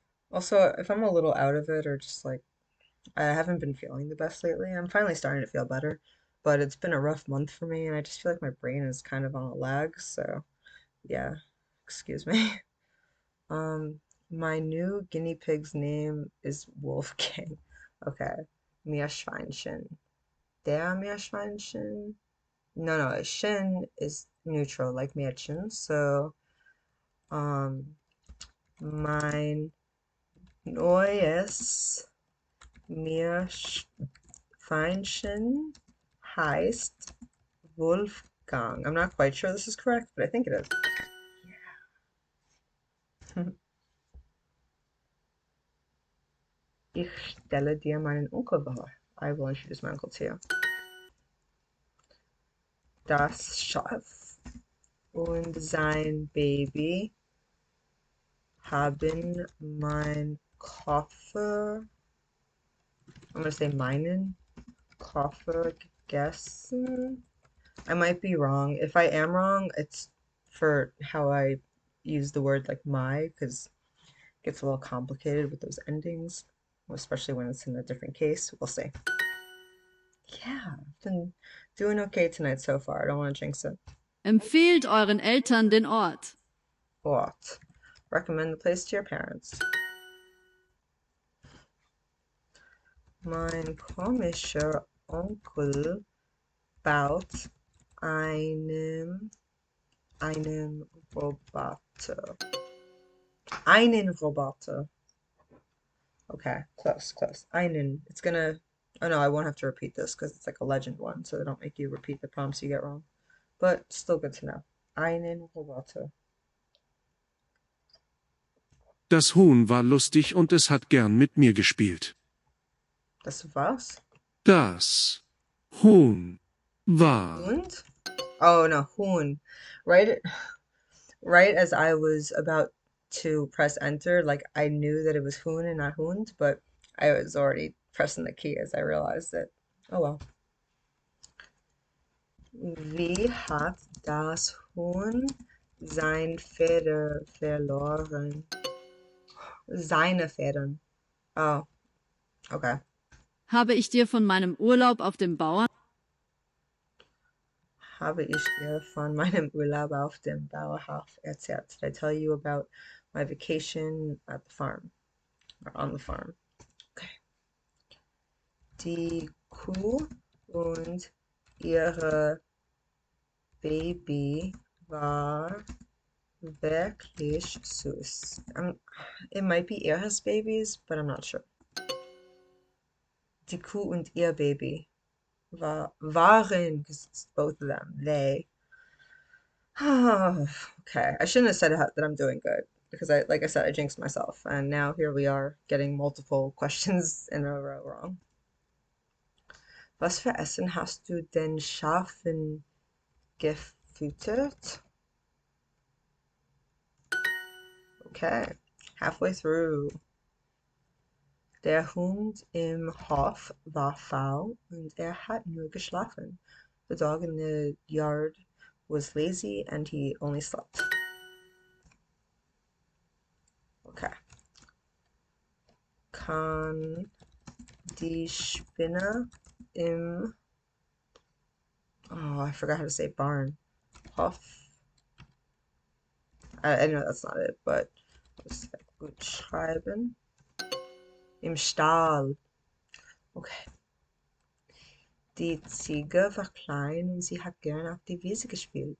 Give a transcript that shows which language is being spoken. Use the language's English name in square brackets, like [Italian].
[English] Also, if I'm a little out of it or just like I haven't been feeling the best lately, I'm finally starting to feel better, but it's been a rough month for me and I just feel like my brain is kind of on a lag, so yeah, excuse me. Um, my new guinea pig's name is Wolfgang. Okay. [German] Meerschweinchen. Der Meerschweinchen? [English] No, Shin is neutral, like Mädchen. [German] So, um, mein neues Meerschweinchen heißt Wolfgang. [English] I'm not quite sure this is correct, but I think it is. Yeah. [German] Ich stelle dir meinen Onkel vor. [English] I will introduce my uncle to you. [German] Das Schaf und sein Baby haben mein Koffer, [English] I'm gonna say [German] meinen Koffer gegessen. [English] I might be wrong. If I am wrong, it's for how I use the word like my, because it gets a little complicated with those endings, especially when it's in a different case. We'll see. Yeah, I've been doing okay tonight so far. I don't want to jinx it. [German] Empfehlt euren Eltern den Ort. [English] What? Recommend the place to your parents. [German] Mein komischer Onkel baut einen Roboter. Einen Roboter. [English] Okay, close. Einen. It's gonna. Oh no, I won't have to repeat this because it's like a legend one, so they don't make you repeat the prompts you get wrong. But still good to know. [German] Einen Roboter. Das Huhn war lustig und es hat gern mit mir gespielt. Das was? Das Huhn war. [English] Hund? Oh no, Huhn. Right, right as I was about to press enter. Like I knew that it was Hoon and not Hund, but I was already pressing the key as I realized it. Oh well. [German] Wie hat das Huhn sein Feder verloren? Seine Federn. Oh, okay. Habe ich dir von meinem Urlaub auf dem Bauern? Habe ich dir von meinem Urlaub auf dem Bauernhof erzählt? [English] Did I tell you about my vacation at the farm or on the farm? Okay. [German] Die Kuh und ihre Baby war wirklich süß. [English] It might be [German] ihres Babys, [English] but I'm not sure. [German] Die Kuh und ihr Baby waren, [English] because it's both of them, they. Okay, I shouldn't have said that I'm doing good because like I said, I jinxed myself, and now here we are getting multiple questions in a row wrong. [German] Was für Essen hast du den Schafen gefüttert? [English] Okay, halfway through. [German] Der Hund im Hof war faul und hat nur geschlafen. [English] The dog in the yard was lazy and he only slept. Okay. [German] Kann die Spinne im, [English] oh, I forgot how to say barn. Hof. I know that's not it, but let's [German] gut schreiben. Im Stall. Okay. Die Ziege war klein und sie hat gern auf die Wiese gespielt.